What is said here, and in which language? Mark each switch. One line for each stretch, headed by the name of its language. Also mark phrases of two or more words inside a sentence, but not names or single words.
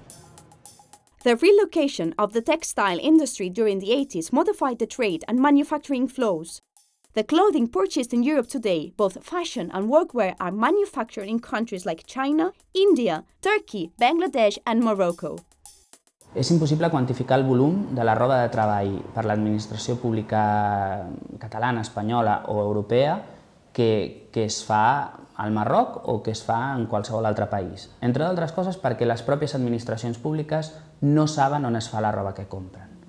English: The relocation of the textile industry during the 80s modified the trade and manufacturing flows. The clothing purchased in Europe today, both fashion and workwear, are manufactured in countries like China, India, Turkey, Bangladesh and Morocco.
Catalan: És impossible quantificar el volum de la roba de treball per l'administració pública catalana, espanyola o europea que es fa al Marroc o que es fa en qualsevol altre país. Entre d'altres coses perquè les pròpies administracions públiques no saben on es fa la roba que compren.